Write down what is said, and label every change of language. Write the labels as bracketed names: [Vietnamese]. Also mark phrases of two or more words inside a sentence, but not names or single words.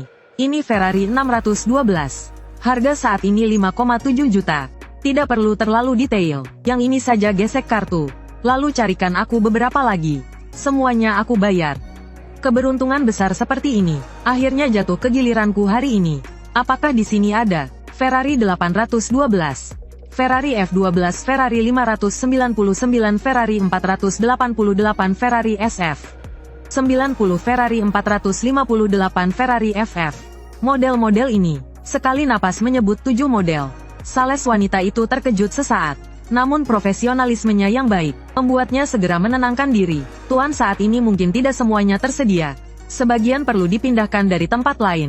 [Indonesian] Ini Ferrari 612. Harga saat ini 5,7 juta. Tidak perlu terlalu detail. Yang ini saja gesek kartu. Lalu carikan aku beberapa lagi. Semuanya aku bayar. Keberuntungan besar seperti ini. Akhirnya jatuh ke giliranku hari ini. Apakah di sini ada Ferrari 812, Ferrari F12, Ferrari 599, Ferrari 488, Ferrari SF 90, Ferrari 458, Ferrari FF. Model-model ini. Sekali napas menyebut 7 model. Sales wanita itu terkejut sesaat. Namun profesionalismenya yang baik, membuatnya segera menenangkan diri. Tuan, saat ini mungkin tidak semuanya tersedia. Sebagian perlu dipindahkan dari tempat lain.